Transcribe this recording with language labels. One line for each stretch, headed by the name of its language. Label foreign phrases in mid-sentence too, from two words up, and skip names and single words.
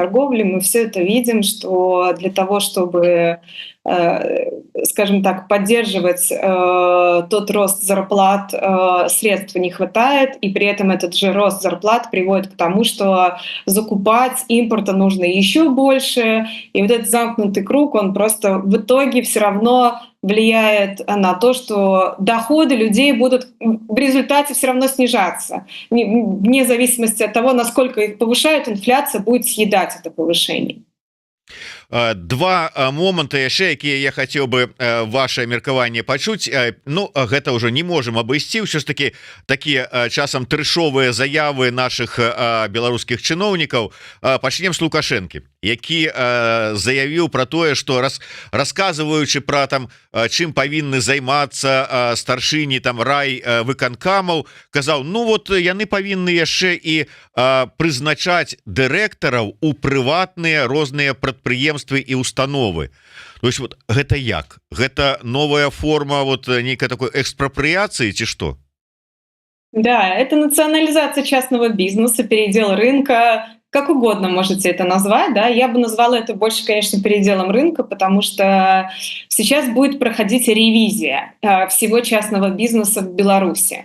Russian: Мы все это видим, что для того, чтобы скажем так, поддерживать тот рост зарплат средств не хватает, и при этом этот же рост зарплат приводит к тому, что закупать импорта нужно еще больше, и вот этот замкнутый круг, он просто в итоге все равно влияет на то, что доходы людей будут в результате все равно снижаться. Вне зависимости от того, насколько их повышают, инфляция будет съедать это повышение.
Belarusian: Два моманты яшчэ, якія я хацеў бы ваше меркаванне пачуць. Ну гэта ўжо не можем абысці, ўсё ж таки такія часам трэшовыя заявы наших беларускіх чыноўнікаў. Пачнем з Лукашэнкі, які заявіў про тое, что расказваючы про там, чым павінны займацца старшыні там рай выканкамаў, казаў, ну вот яны павінны яшчэ і прызначаць дырэктараў у прыватныя розныя прадпрыемствы і установы.
Russian: То есть вот
Belarusian: гэта як? Гэта новая форма вот нейкай
Russian: такой экспроприации
Belarusian: ці что?
Russian: Да, это национализация частного бизнеса, передел рынка, как угодно можете это назвать, да, я бы назвала это больше, конечно, переделом рынка, потому что сейчас будет проходить ревизия всего частного бизнеса в Беларуси.